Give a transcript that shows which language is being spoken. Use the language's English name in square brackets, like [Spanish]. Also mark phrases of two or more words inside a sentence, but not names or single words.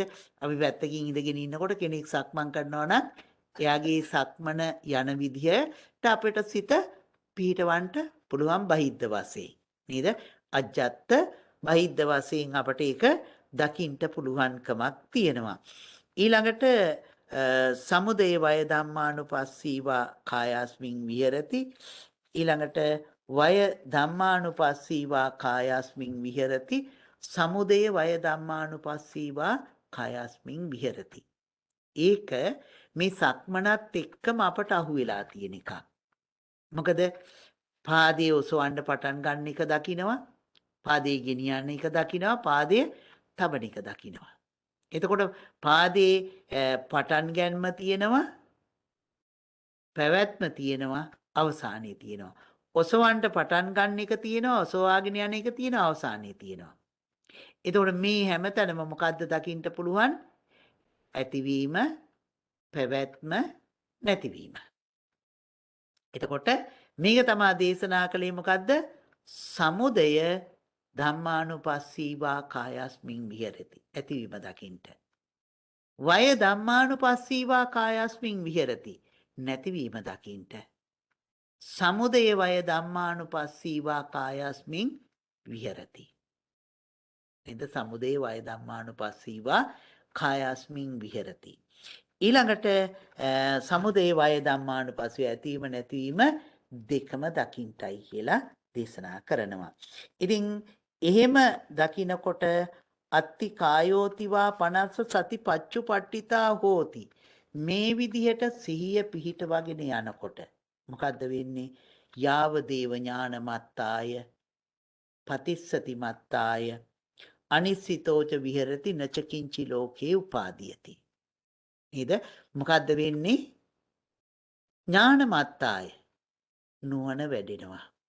[Sinhala] අපි පැත්තකින් ඉඳගෙන ඉන්නකොට කෙනෙක් සක්මන් කරනවා නම් එයාගේ සක්මන යන විදිහට අපිට සිත පිහිටවන්න පුළුවන් බහිද්ධ වශයෙන්. නේද? [Pali] අජ්ජත් බහිද්ධ [Sinhala] වශයෙන් අපට ඒක දකින්න පුළුවන්කමක් තියෙනවා. [Pali] ඊළඟට සමුදය වය ධම්මානුපස්සීවා කායස්මින් විහෙරති. ඊළඟට වය ධම්මානුපස්සීවා කායස්මින් විහෙරති. සමුදය වය ධම්මානුපස්සීවා කායස්මින් විහෙරති. [Sinhala] ඒක මේ සක්මනත් එක්කම අපට අහු වෙලා තියෙන එකක්. මොකද පාදයේ ඔසවන්න පටන් ගන්න එක දකිනවා, පාදයේ ගෙනියන්න එක දකිනවා, පාදයේ තබන එක දකිනවා. එතකොට පාදයේ පටන් ගැනීම තියෙනවා, පැවැත්ම තියෙනවා, අවසානයේ තියෙනවා. ඔසවන්න පටන් ගන්න එක තියෙනවා, ඔසවාගෙන යන එක තියෙනවා, අවසානයේ තියෙනවා. එතකොට මේ හැමතැනම මොකද්ද දකින්න පුළුවන්? ඇතිවීම, පැවැත්ම, නැතිවීම. එතකොට මේක තමයි දේශනා කළේ මොකද්ද? [Pali] සමුදය ධම්මානුපස්සීවා කායස්මින් විහෙරති. [Sinhala] ඇතිවීම දකින්න. [Pali] වය ධම්මානුපස්සීවා කායස්මින් විහෙරති. [Sinhala] නැතිවීම දකින්න. [Pali] සමුදය වය ධම්මානුපස්සීවා කායස්මින් විහෙරති. එද සමුදය වය ධම්මානුපස්සීවා කායස්මින් විහෙරති. [Sinhala] ඊළඟට [Pali] සමුදය වය ධම්මානුපස්සීව [Sinhala] ඇතිවීම නැතිවීම දෙකම දකින්ටයි කියලා දේශනා කරනවා. ඉතින් එහෙම දකිනකොට [Pali] අත්ති කායෝතිවා පනස්ස සති පච්චුපට්ඨිතා හෝති. [Sinhala] මේ විදිහට සිහිය පිහිටවගෙන යනකොට මොකද්ද වෙන්නේ? [Pali] යාව දේව ඥානමත්තාය පතිස්සති මත්තාය අනිස්සිතෝච විහෙරති නචකින්චි ලෝකේ උපාදීයති. [Sinhala] නේද? මොකද්ද වෙන්නේ? ඥානමත්තාය නුවණ වැඩෙනවා.